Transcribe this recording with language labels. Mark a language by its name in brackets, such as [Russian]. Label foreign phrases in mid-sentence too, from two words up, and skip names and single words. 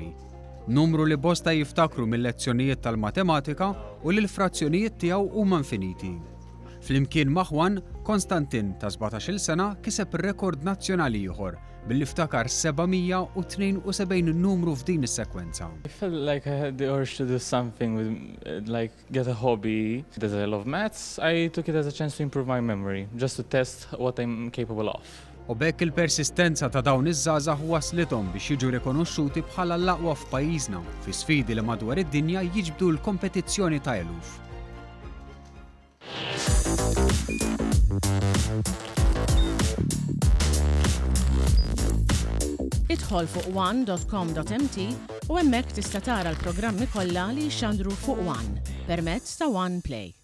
[Maltese] Numru li bosta jiftakru mill-lezzjonijiet tal-matematika u li l-frazzjonijiet tiegħu huma infiniti. Flimkien ma' Juan, Konstantin ta' 17-il sena kiseb rekord nazzjonali ieħor billi ftakar 772 numru f'din is-sekwenza. [English] I felt like I had the urge to do something with, like, get a hobby. As I love maths, I took it as a chance to improve my memory, just to test what I'm capable of. [Maltese] U bekk il-persistenza ta' dawn iż-żgħażagħ waslithom biex jiġu rikonoxxuti bħala l-aqwa f'pajjiżna fi sfidi li madwar id-dinja jiġbdu l-kompetizzjoni ta' eluf. Idħol fuq one.com.mt u hemmhekk tista' tara l-programmi kollha li jxandru fuq One permezz ta' One Play.